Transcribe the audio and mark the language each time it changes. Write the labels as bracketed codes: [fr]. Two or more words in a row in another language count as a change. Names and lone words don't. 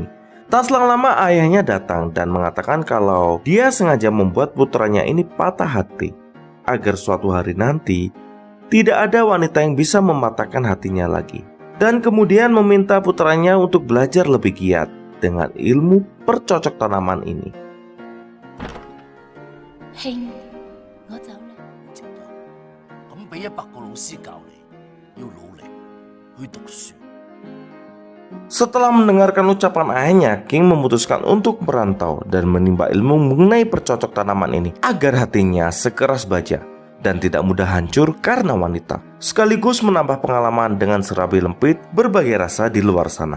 [id] Tak selang lama ayahnya datang dan mengatakan kalau dia sengaja membuat putranya ini patah hati agar suatu hari nanti tidak ada wanita yang bisa mematahkan hatinya lagi. Dan kemudian meminta putranya untuk belajar lebih giat dengan ilmu percocok tanaman ini. [yue] 兄，我走啦。值得。咁俾100個老師教你，要努力去讀書。 [id] Setelah mendengarkan ucapan ayahnya, King memutuskan untuk merantau dan menimba ilmu mengenai percocok tanaman ini agar hatinya sekeras baja dan tidak mudah hancur karena wanita, sekaligus menambah pengalaman dengan serabi lempit berbagai rasa di luar sana.